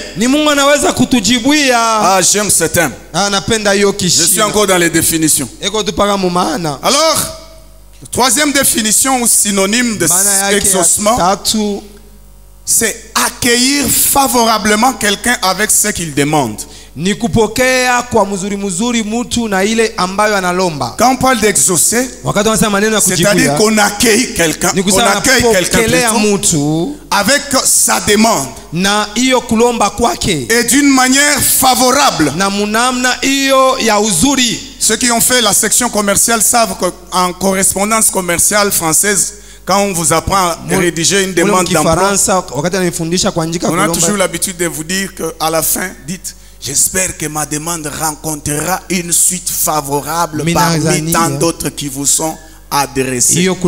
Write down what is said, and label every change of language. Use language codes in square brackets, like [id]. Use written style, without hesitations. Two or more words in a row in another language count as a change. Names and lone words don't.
[fr] Ah, j'aime ce thème. Je suis encore dans les définitions. Alors, troisième définition ou synonyme de exaucement, c'est accueillir favorablement quelqu'un avec ce qu'il demande. [sw] ni kupokea kwa mzuri mtu na ile ambayo analomba. [fr] Quand on parle d'exaucer, [sw] Wakati wanasema maneno ya kujibuya, [fr] c'est-à-dire qu'on accueille quelqu'un, on accueille quelqu'un [sw] mtu [fr] avec sa demande [sw] na iyo kulomba kwake [fr] et d'une manière favorable. [sw] na munamna iyo ya uzuri. [fr] Ceux qui ont fait la section commerciale savent qu'en correspondance commerciale française, quand on vous apprend à rédiger une demande d'emploi, on a toujours l'habitude de vous dire qu'à la fin, dites: j'espère que ma demande rencontrera une suite favorable parmi tant d'autres qui vous sont adressés.